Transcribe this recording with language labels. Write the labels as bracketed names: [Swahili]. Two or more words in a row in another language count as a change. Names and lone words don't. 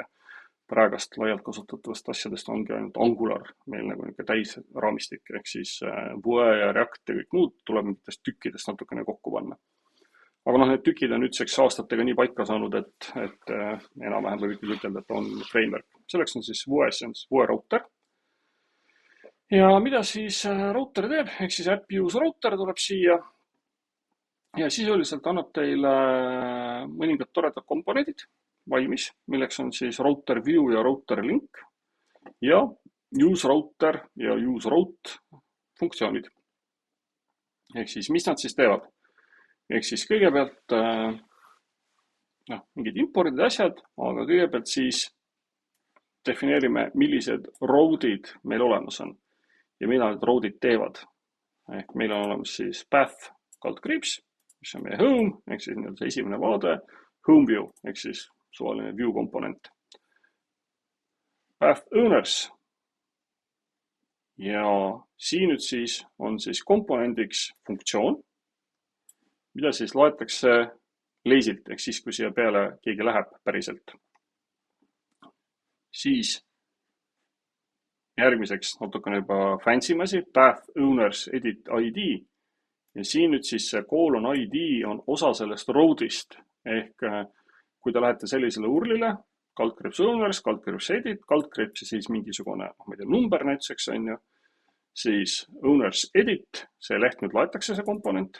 [Estonian] Praegast laialt kasutatavast asjadest ongi ainult Angular, meil nagu täisraamistik, ehk siis Vue ja React ja kõik muud tuleb mingitest tükkidest natukene kokku panna. Aga need tükid on nüüdseks aastatega nii paika saanud, et enam-vähem võib ütelda, et on framework. Selleks on siis Vues Vue router. Ja mida siis router teeb? Ehk siis [English] app use router [Estonian] tuleb siia. Ja sisuliselt annab teile mõningad toredad komponendid valmis, milleks on siis [English] router view [Estonian] ja [English] router link [Estonian] ja [English] use router [Estonian] ja [English] use route [Estonian] funktsioonid. Ehk siis, mis nad siis teevad? Ehk siis kõigepealt mingid impordid asjad, aga kõigepealt siis defineerime, millised road'id meil olemas on ja mida need road'id teevad. Ehk meil on olemas siis path kaldkriips, mis on meie home, ehk siis see esimene vaade, [English] home view, [Estonian] ehk siis suvaline view komponent. [English] Path owners. [Estonian] Ja siin nüüd siis on siis komponendiks funktsioon, mida siis loetakse lazy'lt, ehk siis, kui siia peale keegi läheb päriselt. Siis järgmiseks natukene juba fancy asi, [English] path owners edit ID. [Estonian] Ja siin nüüd siis see [English] colon ID [Estonian] on osa sellest road'ist. Ehk kui te lähete sellisele URL-ile, kaldkriips owners, kaldkriips edit, kaldkriips ja siis mingisugune number näituseks on ju, siis [English] owners edit, [Estonian] see leht nüüd laetakse see komponent.